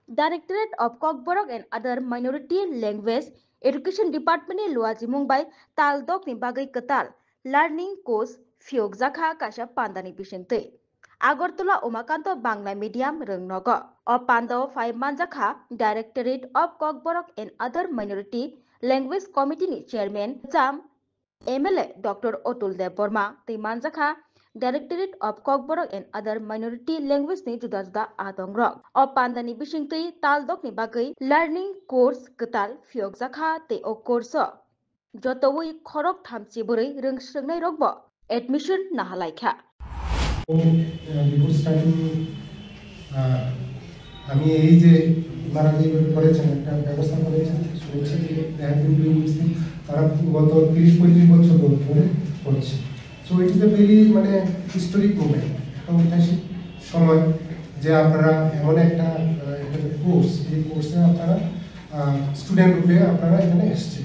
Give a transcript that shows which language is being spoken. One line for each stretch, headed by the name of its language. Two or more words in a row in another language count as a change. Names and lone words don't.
English: Directorate of Kokborok and other minority language education department
Kok Borok: ni luaji Mumbai taldok ni bagai ketal
English: learning course
Kok Borok: fiok jakha kasha pandani bisingtei Agartala Umakanto Bangla medium rungnogo o pando 5 manjakha
English: Directorate of Kokborok and other minority language committee
Kok Borok: ni chairman Jam MLA Dr. Otul Dev Burma tei manjakha
English: Directorate of Kokborok and other minority language
Kok Borok: ni juda-juda adongrok. O pandani bisingtui taldok ni bagai
English: learning course
Kok Borok: ketal fiok jakha tei o course jotoi khorok thamchi boroi rungsrungnai rokbo admission nahalaikha.
English: Before starting
Bangla: আমি এই যে মারা যে করেছেন একটা ব্যবস্থা করেছেন শুনেছি যে তারা গত 30-35 বছর ধরে করছে।
English: so it is a very
Bangla: মানে
English: historic movement,
Bangla: একটা ঐতিহাসিক সময় যে আপনারা এমন একটা কোর্স, এই কোর্সে আপনারা স্টুডেন্ট রূপে আপনারা এখানে এসছেন।